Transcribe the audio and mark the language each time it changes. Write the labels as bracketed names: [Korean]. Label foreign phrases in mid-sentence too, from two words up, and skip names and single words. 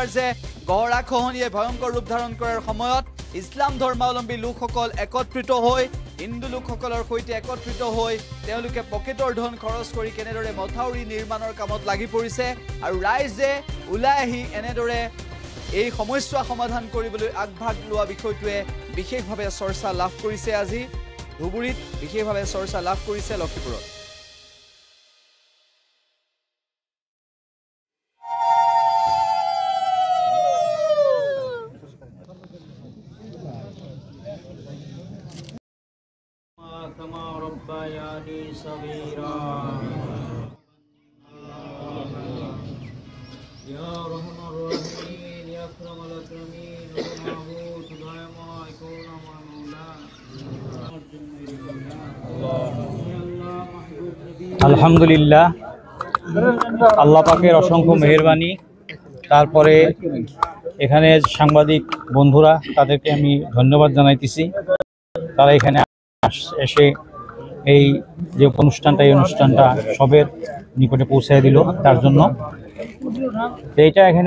[Assamese] যে গৰাখহনীয়ে ভয়ংকৰ ৰূপ ধাৰণ কৰাৰ সময়ত ইছলাম ধৰ্মাৱলম্বী লোকসকল একত্ৰিত হৈ হিন্দু লোকসকলৰ সৈতে একত্ৰিত হৈ তেওঁলোকে পকেটৰ ধন খৰচ কৰি কেনেদৰে মথাউৰি নিৰ্মাণৰ কামত লাগি পৰিছে আৰু ৰাইজে ওলাই আহি এনেদৰে এই সমস্যা সমাধান কৰিবলৈ আগভাগ লোৱা বিষয়টোৱে বিশেষভাৱে চৰ্চা লাভ কৰিছে আজি ধুবুৰীত বিশেষভাৱে চৰ্চা লাভ কৰিছে লক্ষীপুৰত [Arabic] كما ربياني صغيرا يا رحمن الرحيم يا أكرم الأكرمين ومعبود دائما يكون معمولا [Bangla] আলহামদুলিল্লাহ আল্লাহ পাকের অসংখ্য মেহেরবানি তারপরে এখানে সাংবাদিক বন্ধুরা তাদেরকে আমি ধন্যবাদ জানাইতেছি তারা এখানে এসে এই যে অনুষ্ঠানটা এই অনুষ্ঠানটা সবের নিকটে পৌঁছায় দিল তার জন্য এইটা এখানে